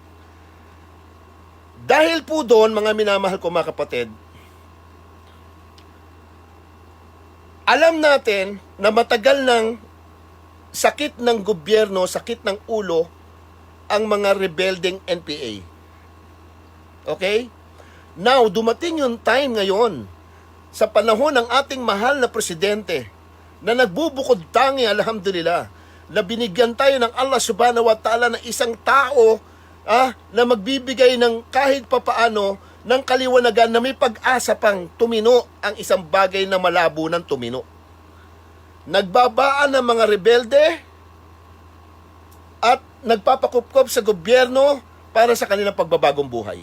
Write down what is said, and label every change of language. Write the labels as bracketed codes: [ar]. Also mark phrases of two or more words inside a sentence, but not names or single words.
[tl] Dahil po doon, mga minamahal ko mga kapatid, alam natin na matagal ng sakit ng gobyerno, sakit ng ulo, ang mga rebelding NPA. Okay? Now, dumating yung time ngayon, sa panahon ng ating mahal na presidente na nagbubukod tangi, alhamdulillah, na binigyan tayo ng [ar] الله سبحانه وتعالى [tl] ng isang tao na magbibigay ng kahit papaano ng kaliwanagan na may pag-asa pang tumino ang isang bagay na malabo ng tumino. Nagbabaan ng mga rebelde at nagpapakupkop sa gobyerno para sa kanilang pagbabagong buhay.